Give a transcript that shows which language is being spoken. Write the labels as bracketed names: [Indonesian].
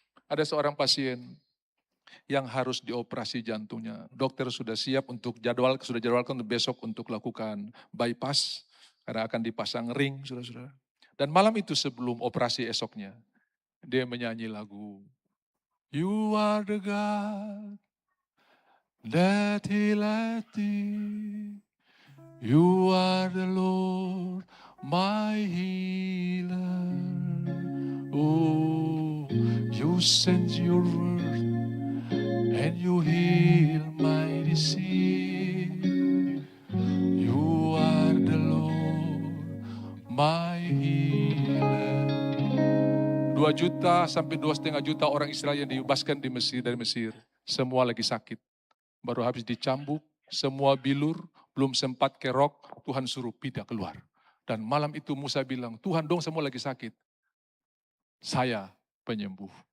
[Indonesian] Ada seorang pasien yang harus dioperasi jantungnya. Dokter sudah siap untuk sudah jadwalkan untuk besok untuk lakukan bypass. Karena akan dipasang ring, saudara-saudara. Dan malam itu sebelum operasi esoknya, dia menyanyi lagu. [English] You are the God that healeth thee. You are the Lord, my healer. Oh, you send your word and you heal my disease. You are the Lord, my healer. [Indonesian] 2 juta sampai 2,5 juta orang Israel yang dibebaskan dari Mesir. Semua lagi sakit. Baru habis dicambuk, semua bilur, belum sempat kerok, Tuhan suruh pindah keluar. Dan malam itu Musa bilang, Tuhan dong semua lagi sakit. Saya penyembuh.